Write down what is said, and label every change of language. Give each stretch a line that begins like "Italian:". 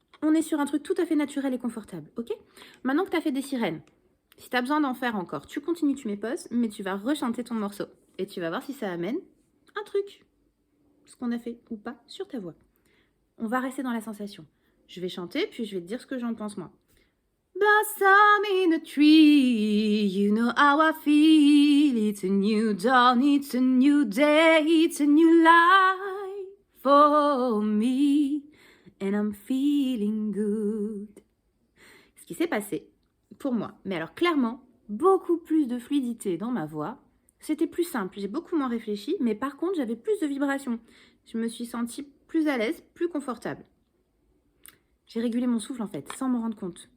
French: On est sur un truc tout à fait naturel et confortable, ok? Maintenant que tu as fait des sirènes, si tu as besoin d'en faire encore, tu continues, tu m'époses, mais tu vas rechanter ton morceau. Et tu vas voir si ça amène un truc. Ce qu'on a fait ou pas sur ta voix. On va rester dans la sensation. Je vais chanter, puis je vais te dire ce que j'en pense moi.
English: Blossom in the tree, you know how I feel. It's a new dawn, it's a new day, it's a new life for me. And I'm feeling good.
French: Ce qui s'est passé, pour moi, mais alors clairement, beaucoup plus de fluidité dans ma voix. C'était plus simple, j'ai beaucoup moins réfléchi, mais par contre, j'avais plus de vibrations. Je me suis sentie plus à l'aise, plus confortable. J'ai régulé mon souffle en fait, sans m'en rendre compte.